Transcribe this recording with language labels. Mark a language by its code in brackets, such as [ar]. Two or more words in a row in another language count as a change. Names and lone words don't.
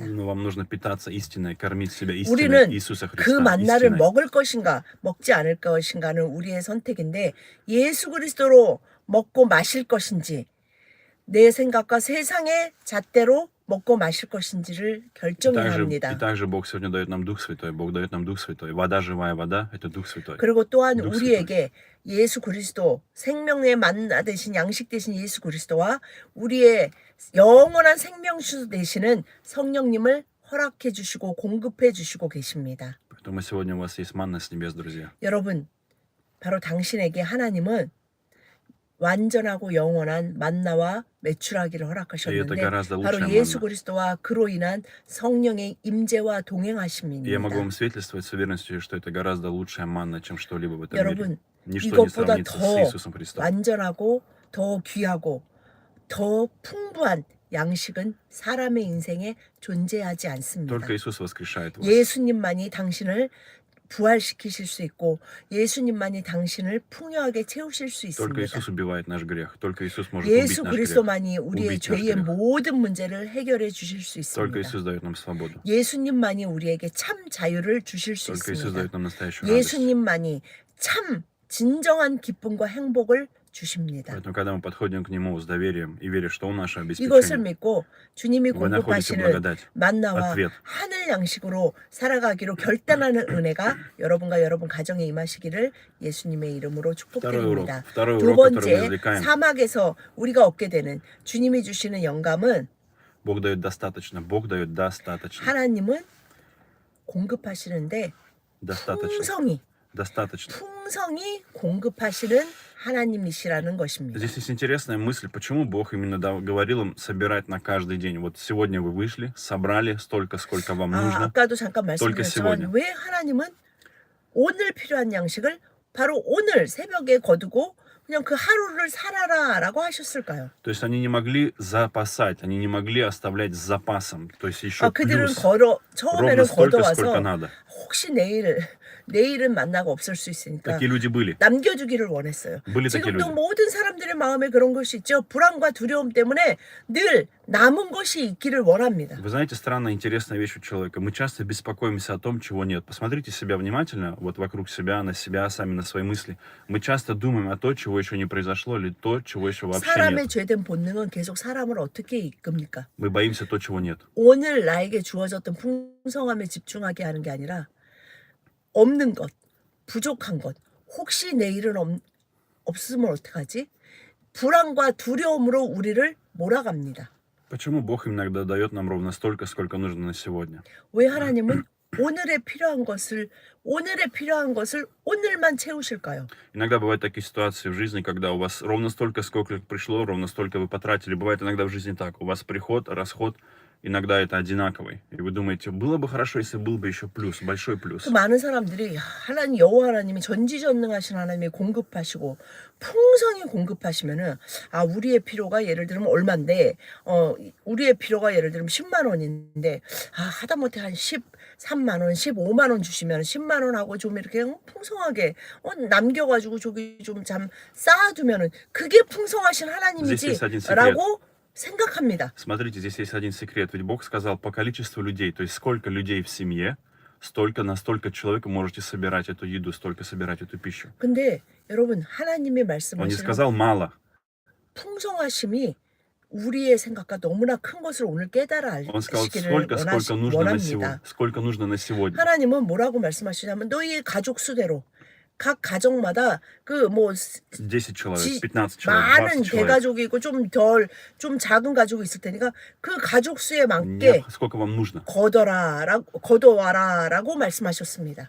[ru] вам нужно питаться истиной, кормить себя истиной [ko] 우리는 [ru] Иисуса [ko] 그 [ru] Христа. [ko] 만나를 [ru] истиной. [ko] 먹을 것인가 먹지 않을 것인가는 우리의 선택인데, 예수 그리스도로 먹고 마실 것인지 내 생각과 세상의 잣대로 먹고 마실 것인지를 결정해야 합니다. [ru] И также Бог сегодня дает нам Дух Святой. Бог дает нам Дух Святой. Вода, живая вода, это Дух Святой. [ko] 그리고 또한 [ru] Дух [ko] 우리에게 예수 그리스도, 생명의 만나 되신 양식 되신 예수 그리스도와 우리의 영원한 생명수 되시는 성령님을 허락해 주시고 공급해 주시고 계십니다. [ru] Поэтому сегодня у вас есть манна с небес, друзья. [ko] 여러분, 바로 당신에게 하나님은 완전하고 영원한 만나와 매출하기를 [ru] И это [ko] 허락하셨는데 [ru] гораздо [ko] 바로 [ru] лучшая [ko] 예수 [ru] манна. [ko] 그리스도와 그로 인한 성령의 임재와 [ru] И я могу [ko] 동행하심입니다. [ru] вам свидетельствовать с уверенностью, что это гораздо лучшая манна, чем что-либо в этом мире. [ko] 여러분, [ru] Ничто не [ko] 이것보다 [ru] сравнится с [ko] 더 [ru] Иисусом Христом. [ko] 완전하고 더 귀하고 더 풍부한 양식은 사람의 인생에 존재하지 않습니다. [ru] Только Иисус воскрешает вас. [ko] 예수님만이 당신을 부활시키실 수 있고 예수님만이 당신을 풍요하게 채우실 수 [ru] Только [ko] 있습니다. [ru] Иисус убивает наш грех. Только Иисус может убить [ko] 예수 [ru] наш грех. [ko] 그리스도만이 우리의 [ru] убить наш [ko] 죄의 [ru] грех. [ko] 모든 문제를 해결해 주실 수 [ru] Только [ko] 있습니다. [ru] Иисус дает нам свободу. [ko] 예수님만이 우리에게 참 자유를 주실 수 [ru] Только Иисус [ko] 있습니다. [ru] дает нам настоящую радость. [ko] 예수님만이 참 진정한 기쁨과 행복을 주십니다. [ru] Поэтому, когда мы подходим к Нему с доверием и верим, что Он наше [ko] 이것을 [ru] обеспечение, [ko] 믿고 주님이 [ru] вы находите [ko] 공급하시는 [ru] благодать, [ko] 만나와 [ru] ответ. [ko] 하늘 양식으로 살아가기로 결단하는 은혜가 여러분과 여러분 가정에 임하시기를 예수님의 이름으로 축복드립니다. [ru] Второй [ko] 두 [ru] урок, который мы [ko] 번째, [ru] извлекаем. [ko] 사막에서 우리가 얻게 되는 주님이 주시는 영감은 [ru] Бог дает достаточно. Бог дает достаточно. [ko] 하나님은 공급하시는데 [ru] Достаточно. [ko] 풍성이 [ru] Достаточно. [ko] 공급하시는 하나님이시라는 것입니다. [ru] Здесь есть интересная мысль, почему Бог именно говорил им собирать на каждый день. Вот сегодня вы вышли, собрали столько, сколько вам нужно. [ko] 아까도 잠깐 말씀드렸지만 [ru] сегодня. [ko] 왜 하나님은 오늘 필요한 양식을 바로 오늘 새벽에 거두고 그냥 그 하루를 살아라라고 하셨을까요? [ru] То есть они не могли запасать, они не могли оставлять с запасом. То есть еще [ko] 그들은 [ru] плюс [ko] 처음에는 [ru] ровно столько, сколько [ko] 걷어와서 [ru] надо. [ko] 혹시 내일은 만나가 없을 수 있으니까 [ru] Такие люди были. [ko] 남겨주기를 원했어요. [ru] были такие [ko] 지금도 [ru] люди. [ko] 모든 사람들의 마음에 그런 것이 있죠. 불안과 두려움 때문에 늘 남은 것이 있기를 원합니다. [ru] Вы знаете, странная, интересная вещь у человека. Мы часто беспокоимся о том, чего нет. Посмотрите себя внимательно, вот вокруг себя, сами на свои мысли. Мы часто думаем о том, чего еще не произошло, или то, чего еще вообще [ko] 사람의 [ru] нет. [ko] 죄된 본능은 계속 사람을 어떻게 이끕니까? [ru] Мы боимся то, чего нет. [ko] 오늘 나에게 주어졌던 풍성함에 집중하게 하는 게 아니라 없는 것, 부족한 것, 혹시 내일은 없으면 어떡하지? 불안과 두려움으로 우리를 몰아갑니다. [ru] Почему Бог иногда дает нам ровно столько, сколько нужно на сегодня? [ko] 왜 하나님은 오늘에 필요한 것을 오늘만 채우실까요? [ru] Иногда бывают такие ситуации в жизни, когда у вас ровно столько, сколько пришло, ровно столько вы потратили. Бывает иногда в жизни так. У вас приход, расход, иногда это одинаковый. И вы думаете, было бы хорошо, если был бы еще плюс, большой [ko] 그 [ru] плюс. [ko] 많은 사람들이 야, 하나님 여호와 하나님이 전지전능하신 하나님이 공급하시고 풍성히 공급하시면은 아 우리의 필요가 예를 들면 얼마인데 우리의 필요가 예를 들면 10만 원인데 아 하다못해 한 13만 원, 15만 원 주시면 10만 원하고 좀 이렇게 풍성하게 남겨가지고 저기 좀 잠 쌓아두면은 그게 풍성하신 [ru] Здесь есть один секрет. [ko] 하나님이지라고 생각합니다. [ru] Смотрите, здесь есть один секрет. Ведь Бог сказал по количеству людей, то есть сколько людей в семье, на столько человек вы можете собирать эту еду, столько собирать эту пищу. [ko] 근데 여러분 하나님의 [ru] Он не [ko] 말씀하시는 [ru] сказал мало. [ko] 풍성하심이 우리의 생각과 너무나 큰 것을 오늘 깨달아 [ru] Он сказал [ko] 아시기를 원합니다. [ru] сколько нужно на сегодня. [ko] 하나님은 뭐라고 말씀하시냐면 너희의 가족 수대로 각 가정마다 그 뭐 [ru] 10 человек, 15 человек, [ko] 많은 [ru] 20 человек. [ko] 대가족이 있고 좀 작은 가족이 있을 테니까 그 가족 수에 맞게 [ru] Сколько вам нужно. [ko] 거둬와라라고 말씀하셨습니다.